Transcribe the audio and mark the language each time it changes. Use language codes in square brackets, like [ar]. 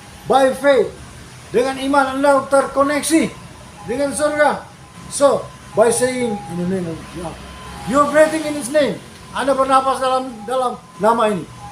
[en] By faith, [id] dengan iman Anda terkoneksi dengan surga. [en] So, by saying in the name of Yahweh, you're breathing in His name. [id] Anda bernapas dalam nama ini.